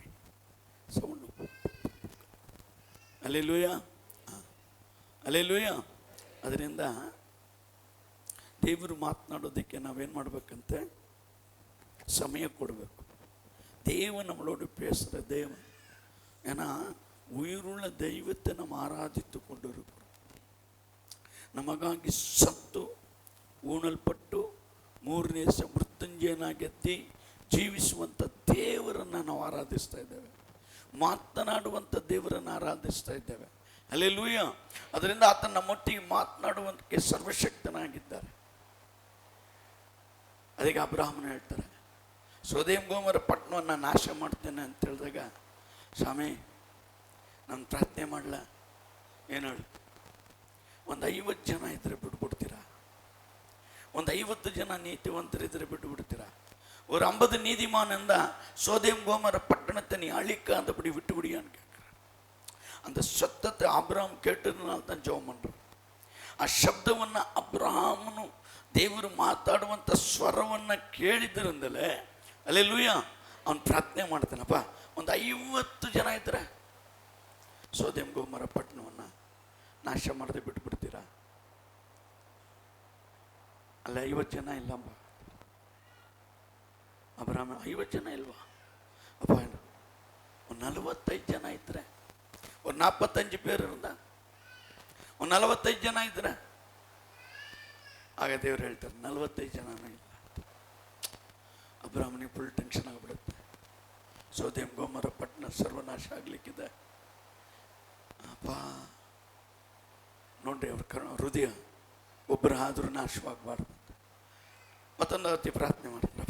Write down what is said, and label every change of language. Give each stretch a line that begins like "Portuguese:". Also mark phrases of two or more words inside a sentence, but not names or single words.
Kannada: ಸೌಂಡು ಅಲ್ಲೆಲ್ಲೂಯ್ಯ. ಅದರಿಂದ ದೇವರು ಮಾತನಾಡೋದಕ್ಕೆ ನಾವೇನು ಮಾಡಬೇಕಂತೆ, ಸಮಯ ಕೊಡಬೇಕು.
Tamil: தேவன் நம்மளோடு பேசுகிற தேவன். ஏன்னா உயிருள்ள தெய்வத்தை நம்ம ஆராதித்து கொண்டு இருக்கிறோம்.
Kannada: ನಮಗಾಗಿ ಸತ್ತು ಉಣಲ್ಪಟ್ಟು ಮೂರನೇ ದಿವಸ ಮೃತ್ಯುಂಜಯನಾಗೆದ್ದಿ ಜೀವಿಸುವಂಥ ದೇವರನ್ನು ನಾವು ಆರಾಧಿಸ್ತಾ ಇದ್ದೇವೆ. ಮಾತನಾಡುವಂಥ ದೇವರನ್ನು ಆರಾಧಿಸ್ತಾ ಇದ್ದೇವೆ. ಹಲ್ಲೆಲೂಯಾ. ಅದರಿಂದ ಆತನ ನಮ್ಮೊಟ್ಟಿಗೆ ಮಾತನಾಡುವಂತಕ್ಕೆ ಸರ್ವಶಕ್ತನಾಗಿದ್ದಾರೆ. ಅದಕ್ಕೆ ಅಬ್ರಹಾಮನ ಹೇಳ್ತಾರೆ, ಸೊದೋಮ್ ಗೊಮೋರ ಪಟ್ಟಣವನ್ನು ನಾಶ ಮಾಡ್ತೇನೆ ಅಂತ ಹೇಳಿದಾಗ, ಸ್ವಾಮಿ ನಾನು ಪ್ರಾರ್ಥನೆ ಮಾಡಲ, ಏನು ಹೇಳಿ, ಒಂದು 50 ಜನ ಇದ್ರೆ ಬಿಟ್ಬಿಡ್ತೀರಾ? ಒಂದು 50 ಜನ ನೀತಿವಂತರಿದ್ರೆ ಬಿಟ್ಟುಬಿಡ್ತೀರಾ?
Tamil: ஒரு 50 நீதிமான் சோதோம் கோமோர பட்டணத்தை நீ அழிக்காதபடி விட்டுவிடியான்னு கேட்குறார். அந்த சத்தத்தை அப்ராம் கேட்டதுனால தான் ஜெபம் பண்ணுறோம்.
Kannada: ಆ ಶಬ್ದವನ್ನು ಅಬ್ರಹಾಮನು ದೇವರು ಮಾತಾಡುವಂಥ ಸ್ವರವನ್ನು ಕೇಳಿದ್ರಿಂದಲೇ ಅಲ್ಲೆಲೂಯಾ ಅವನು ಪ್ರಾರ್ಥನೆ ಮಾಡ್ತಾನಪ್ಪ, ಒಂದು 50 ಜನ ಇದ್ರೆ ಸೊದೋಮ್ ಗೊಮೋರ ಪಟ್ಟಣವನ್ನು ನಾಶ ಮಾಡದೆ ಬಿಟ್ಬಿಡ್ತೀರಾ? ಅಲ್ಲ 50 ಜನ ಇಲ್ಲಮ್ಮ ಅಬ್ರಹಾಮ, 50 ಜನ ಇಲ್ವಾ ಅಪ್ಪ? ಒಂದು 45 ಜನ ಇದ್ರೆ, ಒಂದು 45
Tamil: பேர் இருந்தா,
Kannada: ಒಂದು 45 ಜನ ಇದ್ರೆ, ಆಗ ದೇವ್ರು ಹೇಳ್ತಾರೆ 45 ಜನನೂ ಇಲ್ಲ. ಅಬ್ರಹಾಮನಿಗೆ
English: full tension
Kannada: ಆಗಿಬಿಡುತ್ತೆ. ಸೊದೋಮ್ ಗೊಮೋರ ಪಟ್ಟಣ ಸರ್ವನಾಶ ಆಗ್ಲಿಕ್ಕಿದೆ ಅಪ್ಪ. ನೋಡ್ರಿ ಅವ್ರ ಹೃದಯ ಒಬ್ಬರು ಆದರೂ ನಾಶವಾಗಬಾರ್ದು ಅಂತ ಮತ್ತೊಂದು ಅತಿ ಪ್ರಾರ್ಥನೆ ಮಾಡ್ತಾರಪ್ಪ.